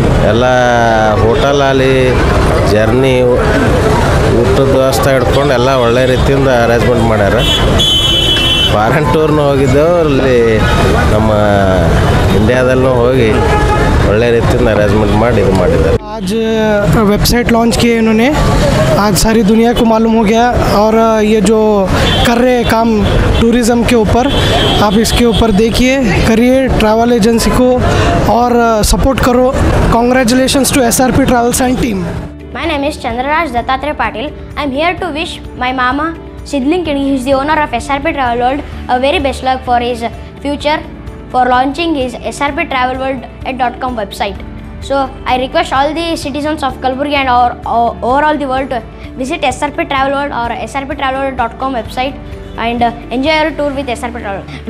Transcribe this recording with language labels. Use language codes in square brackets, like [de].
[kn] ಎಲ್ಲ ಹೋಟೆಲ್ ಆಗಲಿ, ಜರ್ನಿ, ಊಟದ ವ್ಯವಸ್ಥೆ ಹಿಡ್ಕೊಂಡು ಎಲ್ಲ ಒಳ್ಳೆ ರೀತಿಯಿಂದ ಅರೇಂಜ್ಮೆಂಟ್ ಮಾಡ್ಯಾರ. ಫಾರಿನ್ ಟೂರ್ನು ಹೋಗಿದ್ದೆವು, ಅಲ್ಲಿ ನಮ್ಮ ಇಂಡಿಯಾದಲ್ಲೂ ಹೋಗಿ ಒಳ್ಳೆ ರೀತಿಯಿಂದ अरेंजमेंट ಮಾಡಿ ಇದು ಮಾಡಿದ್ದಾರೆ. [hi] आज वेबसाइट लॉन्च किए इन्होंने, आज सारी दुनिया को मालूम हो गया. और ये जो कर रहे हैं काम टूरिज़्म के ऊपर, आप इसके ऊपर देखिए, करिए ट्रैवल एजेंसी को और सपोर्ट करो. [en] Congratulations to SRP travels and team. My name is Chandraraj Dattatreya Patil. I am here to wish my mama Sidling Kidi, he is the owner of SRP Travel World, a very best luck for his future for launching his srptravelworld.com website. So I request all the citizens of Kalburgi and overall the world to visit SRP Travel World or srptravelworld.com website and enjoy your tour with SRP Travel.